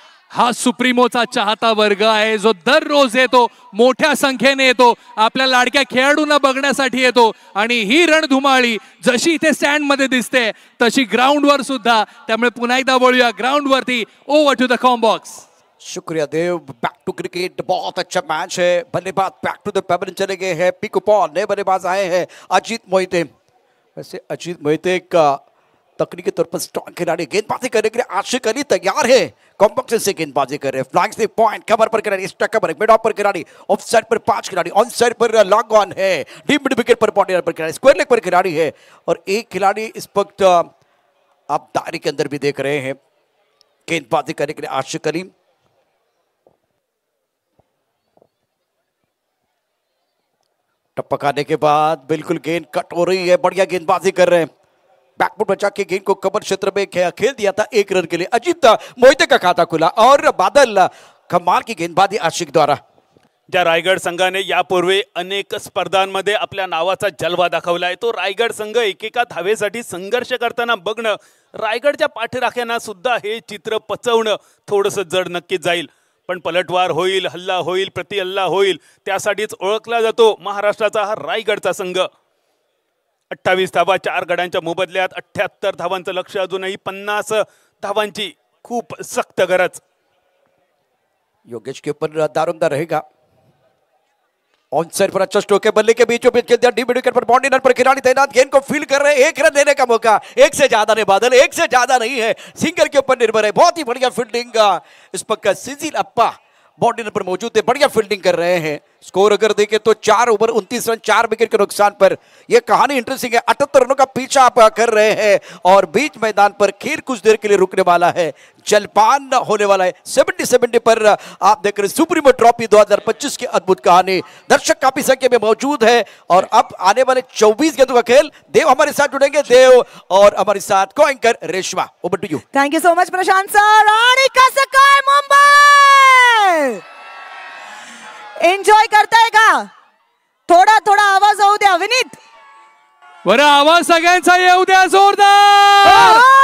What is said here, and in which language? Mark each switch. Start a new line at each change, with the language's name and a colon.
Marathi: हा सुप्रीमोचा चाहता वर्ग आहे, जो दररोज येतो, मोठ्या संख्येने येतो, आपल्या लाडक्या खेळाडूंना बघण्यासाठी येतो. आणि ही रणधुमाळी जशी इथे स्टँड मध्ये दिसते तशी ग्राउंड वर सुद्धा. त्यामुळे पुन्हा एकदा बोलूया ग्राउंड वरती.
English: Over to the comm box.
Hindi: शुक्रिया देव.
English: back to cricket,
Hindi: बहुत अच्छा मैच है. बल्लेबाज
English: back to the pavilion
Hindi: चले गए हैं. पिकू बॉल, नए बल्लेबाज आए हैं अजीत मोहिते. वैसे अजीत मोहिते का तकनीकी तौर पर स्ट्रॉन्ग खिलाड़ी, गेंदबाजी करने के लिए आशिक अली तैयार है, कॉम्पैक्ट से गेंदबाजी कर रहे हैं. फ्लाइंग स्लिप पॉइंट कवर पर खिलाड़ी, एक्स्ट्रा कवर, मिड ऑफ पर खिलाड़ी, ऑफ साइड पर 5 खिलाड़ी, ऑन साइड पर लॉन्ग ऑन है, डीप मिड विकेट पर बॉडी पर खिलाड़ी, स्क्वायर लेग पर खिलाड़ी है और एक खिलाड़ी इस वक्त आप दायरे के अंदर भी देख रहे हैं गेंदबाजी करने के लिए आशिक अली. टपकाने के बाद बिल्कुल गेंद कट हो रही है, बढ़िया गेंदबाजी कर रहे हैं. बैकफुट बचा के गेंद को कवर क्षेत्र में खेल दिया था 1 रन के लिए. अजीत मोहिते का खाता खुला और बादल कमाल की गेंदबाजी आशिक द्वारा.
Marathi: ज्या रायगड संघाने यापूर्वी अनेक स्पर्धांमध्ये आपल्या नावाचा जलवा दाखवलाय, तो रायगड संघ एकेका धावेसाठी संघर्ष करताना बघणं, रायगडच्या पाठीराख्यांना सुद्धा हे चित्र पचवणं थोडंसं जड नक्कीच जाईल. पण पलटवार होईल, हल्ला होईल, प्रति हल्ला होईल, त्यासाठीच ओळखला जातो महाराष्ट्राचा हा रायगडचा संघ. 28 धावा 4 गड्यांच्या मोबदल्यात 78 धावांचं लक्ष, अजूनही 50 धावांची खूप सख्त गरज.
Hindi: योगेश के ऊपर दारोमदार रहेगा. ऑन साइड पर अच्छा स्ट्रोक है, बल्ले के बीचों बीच खेल दिया, डीप विकेट पर बाउंड्री लाइन पर खिलाड़ी तैनात, गेंद को फील कर रहे हैं. 1 रन लेने का मौका, 1 से ज्यादा नहीं बादल, 1 से ज्यादा नहीं है, सिंगल के ऊपर निर्भर है. बहुत ही बढ़िया फील्डिंग इस पक्का सिजिल अप्पा बाउंड्री पर मौजूद है, बढ़िया फील्डिंग कर रहे हैं. स्कोर अगर देखें तो 4 ओवर 29 रन 4 विकेट के नुकसान पर. यह कहानी इंटरेस्टिंग है. 78 रनों का पीछा आप कर रहे हैं और बीच मैदान पर खेल कुछ देर के लिए रुकने वाला है. जलपान होने वाला है। 70 पर आप देख रहे सुप्रीमो ट्रॉफी 2025 की अद्भुत कहानी। दर्शक काफी संख्या में मौजूद है और अब आने वाले 24 गेंदों का खेल। देव हमारे साथ जुड़ेंगे, देव और हमारे साथ को anchor Reshma.
English: Over to you. Thank you so much Prashant sir.
Marathi: आणि कसं काय मुंबई एन्जॉय करताय का? थोडा थोडा आवाज होऊ द्या विनीत। बरं आवाज सगळ्यांचा येऊ द्या जोरदार।